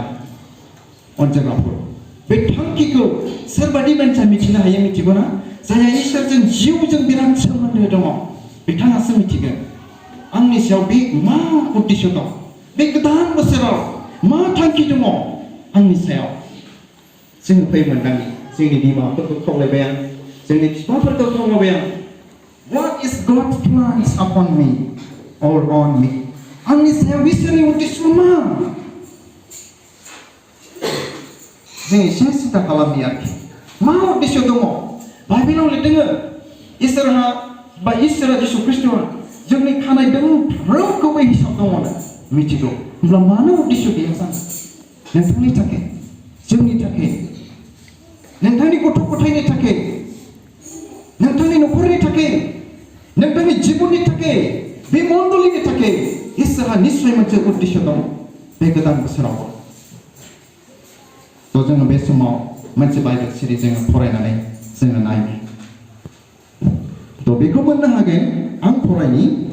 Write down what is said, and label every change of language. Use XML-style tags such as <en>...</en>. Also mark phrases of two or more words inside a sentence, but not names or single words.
<brx>अनजाग्राफोर बे थांखिखौ सोरबादि मानसिया मिथिनो हायो मिथिगौ ना जायहा इसोरजों जिउजों बिराद सोमोन्दो दङ बिथाङासो मिथिगोन आंनि सायाव बे मा उद्देश्य दं बे गोदान बोसोराव मा थांखि दङ आंनि सायाव जों फै मोनदांनि जोंनि बिमाफोरखौ खावलायबाय आं जोंनि बिफाफोरखौ खावलायबाय आं</brx> <en>What is God's plans upon me or on me</en> <brx>आंनि सायाव इसोरनि उद्देश्य मा जों एसे सिन्था खालामनि आरोखि मा उद्देश्य दङ बाइबेलाव लिरदों इसोरहा बा इसोरा जिसु ख्रिस्ट'आ जोंनि खानाय दोंफ्रोमखौबो हिसाब दङ मिथिगौ होमब्ला मानो उद्देश्य गैया जानो नोंथांनि थाखाय जोंनि थाखाय नोंथांनि गथ' गथायनि थाखाय नोंथांनि न'खरनि थाखाय नोंथांनि जिबननि थाखाय बे मण्डलीनि थाखाय इसोरहा निश्चय मोनसे उद्देश्य दङ बे गोदान बोसोराव थ' जोङो बे समाव मोनसे बाइबेल सिरि जोङो फरायनानै जोङो नायनि थ' बेखौ मोननो हागोन आं फरायनि</brx>